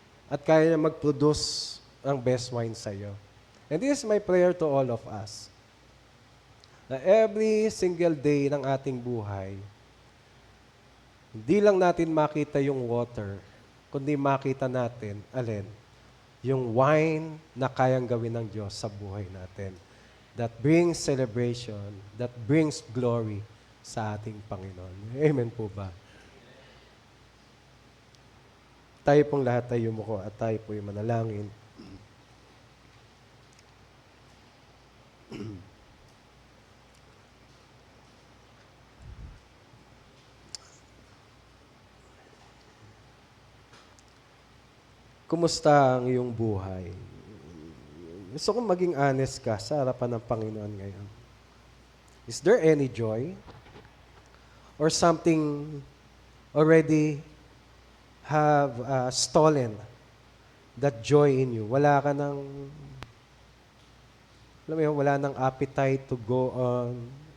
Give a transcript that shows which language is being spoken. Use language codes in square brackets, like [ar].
[tl] At kaya niya mag-produce ang best wine sa iyo. [en] And this is my prayer to all of us. [tl] Na [en] every single day [tl] ng ating buhay, hindi lang natin makita yung water, kundi makita natin, alin, yung wine na kayang gawin ng Diyos sa buhay natin. [en] That brings celebration, that brings glory [tl] sa ating Panginoon. Amen po ba? Tayo pong lahat ay yumuko at tayo po yung manalangin. Kumusta ang iyong buhay? Gusto kong maging honest ka sa harapan ng Panginoon ngayon. [en] Is there any joy? Or something already have stolen that joy in you? [tl] Wala ka ng, alam mo yun, wala ng [en] appetite to go on.